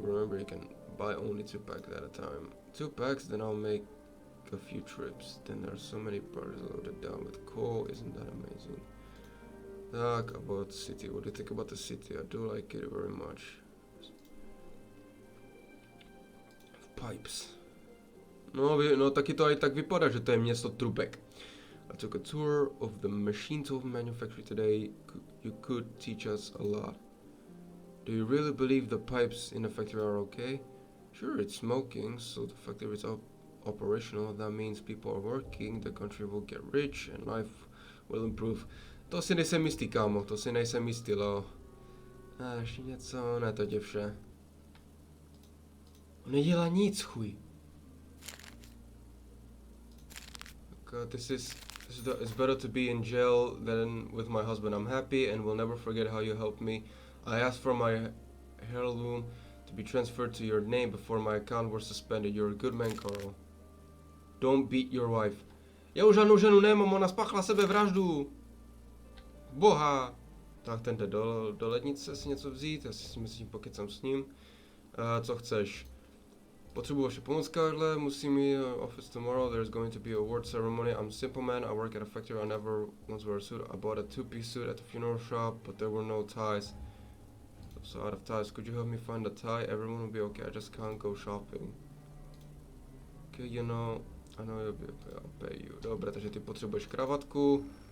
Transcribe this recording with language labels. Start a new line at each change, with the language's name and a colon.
English: Remember, you can buy only 2 packs at a time. 2 packs, then I'll make a few trips. Then there are so many parties loaded down with Koho. Isn't that amazing? Talk about the city. What do you think about the city? I do like it very much. Pipes.
Czech: No taky to aj tak vypadá, že to je město trubek.
English: I took a tour of the machine tool manufactory today. You could teach us a lot. Do you really believe the pipes in the factory are okay? Sure, it's smoking, so the factory is operational. That means people are working, the country will get rich and life will improve.
Czech: To si nejsem jistý, kámo, to si nejsem jistý, Leo. Ještě něco, ne, to je vše. On nedělá nic, chuj.
English: This is it's better to be in jail than with my husband. I'm happy and will never forget how you helped me. I asked for my heirloom to be transferred to your name before my account was suspended. You're a good man, Carl. Don't beat your wife.
Czech: Já už žádnou ženu nemám, ona spáchala sebevraždu. Boha. Tak ten jde do lednice si něco vzít, já si myslím, pokecám s ním. Co chceš? Potřebuji vaše pomoc, Karle, musím jít
English: office tomorrow, there's going to be a award ceremony. I'm simple man, I work at a factory, I never once wear a suit. I bought a 2-piece suit at the funeral shop, but there were no ties. So out of ties, could you help me find a tie? Everyone will be okay, I just can't go shopping. Okay, you know, I know you'll be okay, I'll pay you.
Czech: Dobré, takže ty potřebuješ kravatku.